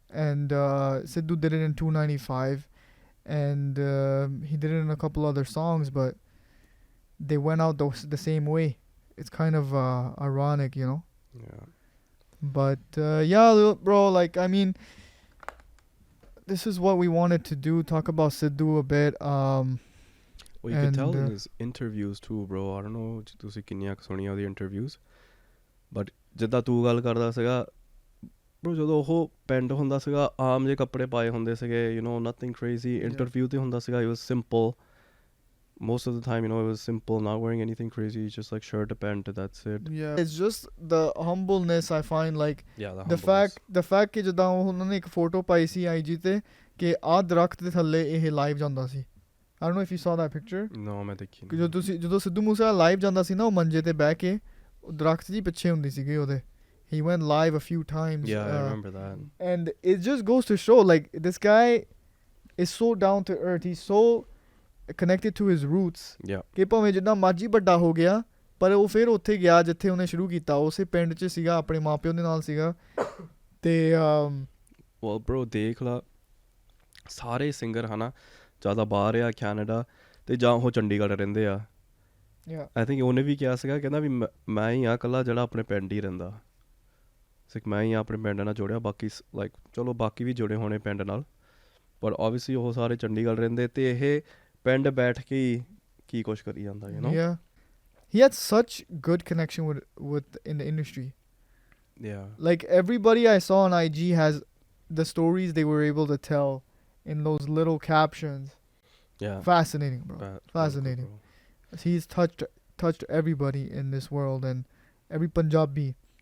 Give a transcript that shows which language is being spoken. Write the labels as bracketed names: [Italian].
[English] And Sidhu did it in 295, and he did it in a couple other songs, but they went out the same way. It's kind of ironic, you know. Yeah. But yeah, bro, like I mean, this is what we wanted to do, talk about Sidhu a bit. Well, you can tell in and, his interviews too, bro. I don't know [Punjabi] ਜੇ ਤੁਸੀਂ ਕਿੰਨੀਆਂ ਕੁ ਸੁਣੀਆਂ ਉਹਦੀ interviews, [English] but [Punjabi] ਜਿੱਦਾਂ ਤੂੰ ਗੱਲ ਕਰਦਾ ਸੀਗਾ, bro, ਜਦੋਂ ਉਹ ਪਿੰਡ ਹੁੰਦਾ ਸੀਗਾ ਆਮ ਜਿਹੇ ਕੱਪੜੇ ਪਾਏ ਹੁੰਦੇ ਸੀਗੇ, [English] you know, nothing crazy. Interview [Punjabi] ਤੇ ਹੁੰਦਾ ਸੀਗਾ, [English] it was simple. Most of the time, you know, it was simple, not wearing anything crazy, just like shirt, a pant, that's it. Yeah. it's just the humbleness I find, like Yeah, the fact [Punjabi] ਕਿ ਜਦੋਂ ਉਹਨਾਂ ਨੇ ਇੱਕ photo ਪਾਈ ਸੀ IG ਤੇ ਕਿ ਆਹ ਦਰਖਤ ਦੇ ਥੱਲੇ ਇਹ ਲਾਈਵ ਜਾਂਦਾ ਸੀ. [English] I don't know if you saw that picture. No, [Punjabi] ਮੈਂ ਦੇਖੀ ਕਿ ਜਦੋਂ ਸਿੱਧੂ ਮੂਸੇਵਾਲਾ ਲਾਈਵ ਜਾਂਦਾ ਸੀ ਨਾ, ਉਹ ਮੰਜੇ ਤੇ ਬਹਿ ਕੇ ਉਹ ਦਰਖਤ ਜੀ ਪਿੱਛੇ ਹੁੰਦੀ ਸੀਗੀ ਉਹਦੇ. [English] He went live a few times. Yeah, I remember that. And it just goes to show, like, this guy is so down to earth. He's so connected to his roots. Yeah. [Punjabi] ਕਿ ਭਾਵੇਂ ਜਿੰਨਾ ਮਰਜ਼ੀ ਵੱਡਾ ਹੋ ਗਿਆ, ਪਰ ਉਹ ਫਿਰ ਉੱਥੇ ਗਿਆ ਜਿੱਥੇ ਉਹਨੇ ਸ਼ੁਰੂ ਕੀਤਾ, ਉਸੇ ਪਿੰਡ 'ਚ ਸੀਗਾ, ਆਪਣੇ ਮਾਪਿਆਂ ਦੇ ਨਾਲ ਸੀਗਾ. ਤੇ [English] well, bro, [Punjabi] ਦੇਖ ਲਾ ਸਾਰੇ ਸਿੰਗਰ ਹਨਾ ਜ਼ਿਆਦਾ ਬਾਹਰ ਆ ਕੈਨੇਡਾ ਤੇ ਜਾਂ ਉਹ ਚੰਡੀਗੜ੍ਹ ਰਹਿੰਦੇ ਆ. [English] yeah, [Punjabi] ਆਈ ਥਿੰਕ ਉਹਨੇ ਵੀ ਕਿਹਾ ਸੀਗਾ, ਕਹਿੰਦਾ ਵੀ ਮੈਂ ਹੀ ਆ ਇਕੱਲਾ ਜਿਹੜਾ ਆਪਣੇ ਪਿੰਡ ਹੀ ਰਹਿੰਦਾ. ਸਿਕ ਮੈਂ ਹੀ ਆਪਣੇ ਪਿੰਡ ਨਾਲ ਜੁੜਿਆ, ਬਾਕੀ ਲਾਈਕ ਚਲੋ ਬਾਕੀ ਵੀ ਜੁੜੇ ਹੋਣੇ ਪਿੰਡ ਨਾਲ, ਪਰ ਓਬਵੀਅਸਲੀ ਉਹ ਸਾਰੇ ਚੰਡੀਗੜ੍ਹ ਰਹਿੰਦੇ ਤੇ ਇਹ ਪਿੰਡ ਬੈਠ ਕੇ ਹੀ ਕੀ ਕੁਛ ਕਰੀ ਜਾਂਦਾ, [English] you know. yeah. He had such good connection with in the industry. Yeah. Like everybody I saw on IG has the stories they were able to tell in those little captions. Yeah. Fascinating, bro. Fascinating. Bro. He's touched everybody in this world and every Punjabi.